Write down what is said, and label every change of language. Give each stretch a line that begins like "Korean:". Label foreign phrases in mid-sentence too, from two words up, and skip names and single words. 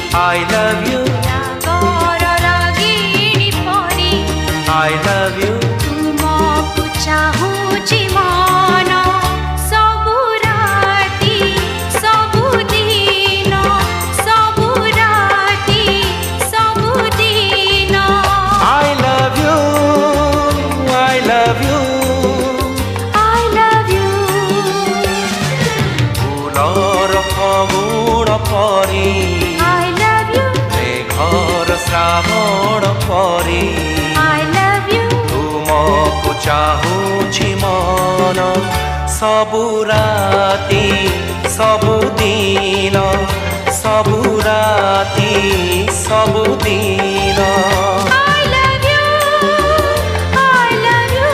English: I love you,
Odia: ରାଗର ରାଗିଣୀ ପରି
English: I love you,
Odia: ତୁମକୁ ଚାହୁଁଛି ମନ ସବୁ ରାତି ସବୁଦିନ ସବୁ ରାତି ସବୁଦିନ
English: I love you, I love you. I love you
Assamese: ফুলৰ ফগুণ পৰি
English: I love you
Assamese: মেঘৰ শ্ৰাৱণ পৰি
English: I love you
Odia: ତୁମକୁ ଚାହୁଁଛି ମନ ସବୁ ରାତି ସବୁଦିନ ସବୁ ରାତି ସବୁଦିନ
English: I love you I love you